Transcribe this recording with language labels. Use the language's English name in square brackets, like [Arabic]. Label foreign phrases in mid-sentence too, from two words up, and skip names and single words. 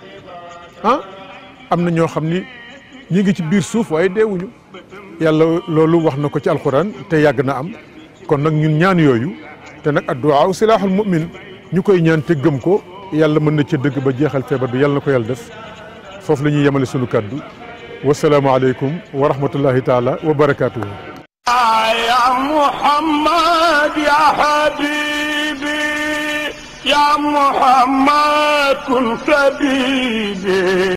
[Wolof] am na ñoo xam ni ñi ngi ci biir suuf waaye deewuñu yàlla loolu wax na ko ci alquran te yàgg na am kon nag ñun ñaan yooyu te nag [Arabic] الدعاء سلاح المؤمن [Wolof] ñu koy ñaan te gëm ko yàlla mën na ca dëgg ba jeexal feebar bi yàlla na ko yàlla def foofu la ñuy yemale sunu kàddu [Arabic] والسلام عليكم ورحمة الله تعالى وبركاته. يا محمد يا حبيبي يا محمد كن سببي